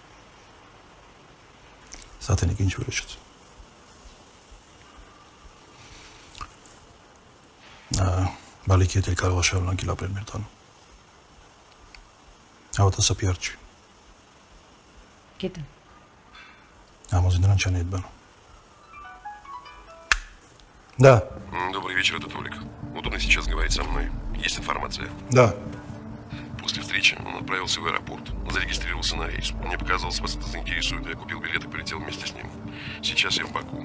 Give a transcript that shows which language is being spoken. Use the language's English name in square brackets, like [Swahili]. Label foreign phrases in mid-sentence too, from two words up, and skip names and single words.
[Armenian] Սաթենիկ ինչ որոշեց։ Բալիկի հետ էլ կարող է շարունակել ապրել մեր տանը։ Հավատա պիար չի։ Գիտեմ։ Համոզի նրան չանի այդ բանը։ Да. [Russian] Добрый вечер, это Толик. Удобно сейчас говорить со мной. Есть информация? Да. После встречи он отправился в аэропорт, зарегистрировался на рейс. Мне показалось, вас это заинтересует, я купил билет и полетел вместе с ним. Сейчас я в Баку.